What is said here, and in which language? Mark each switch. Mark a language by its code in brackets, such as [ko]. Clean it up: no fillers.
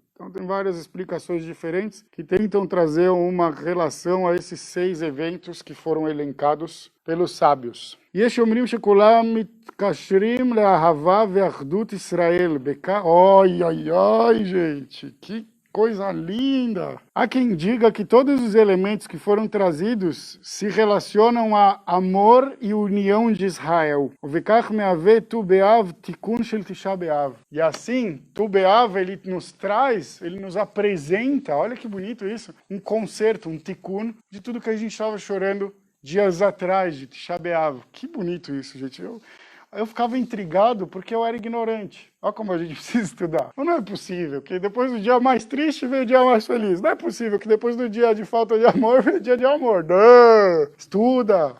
[pt] Então tem várias explicações diferentes que tentam trazer uma relação a esses 6 eventos que foram elencados pelos sábios. [he] יש אומרים שכולם מתקשרים לאהבה ואחדות ישראל. [pt] Oi, oi, oi, gente, que coisa linda! Há quem diga que todos os elementos que foram trazidos se relacionam a amor e união de Israel. [he] וכך מהווה ט"ו באב תיקון של תשעה באב. [pt] E assim, ט"ו באב, ele nos traz, ele nos apresenta, olha que bonito isso, um concerto, um tikkun de tudo que a gente estava chorando dias atrás, de Tisha B'Av. Que bonito isso, gente. Eu ficava intrigado porque eu era ignorante. Olha como a gente precisa estudar. Mas não é possível que depois do dia mais triste veio o dia mais feliz. Não é possível que depois do dia de falta de amor veio o dia de amor. Não! Estuda!